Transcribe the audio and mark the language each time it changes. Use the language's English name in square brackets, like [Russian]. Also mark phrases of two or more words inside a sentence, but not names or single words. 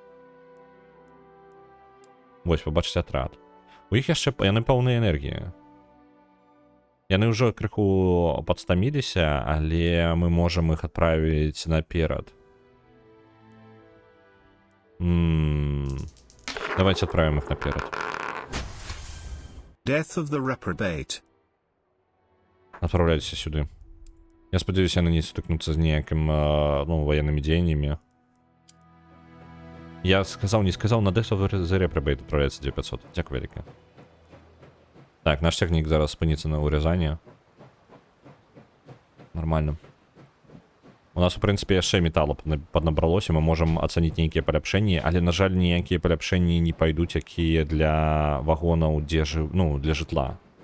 [Belarusian] Вось, пабачыць атрад. У іх яшчэ яны паўныя энергіі. Яны ўжо крыху падстаміліся, але мы можам іх адправіць наперад. Давайте адправім іх наперад. [English] Death of the reprobate. [Belarusian] Адпраўляйцеся сюды. Я спадзяюся, яны не сутыкнуцца з ніякім, ну, ваеннымі дзеяннямі. Я сказаў, не сказаў, на [English] Death of the reprobate [Belarusian] адпраўляецца 9500. Дзякуй вяліка. Так, наш цягнік зараз спыніцца на Рязані. [Russian] Нормально. [Belarusian] У нас, у прынцыпе, яшчэ металу паднабралося, мы можам ацаніць нейкія паляпшэнні, але, на жаль, ніякія паляпшэнні не пайдуць, якія для вагонаў, ну, для жытла.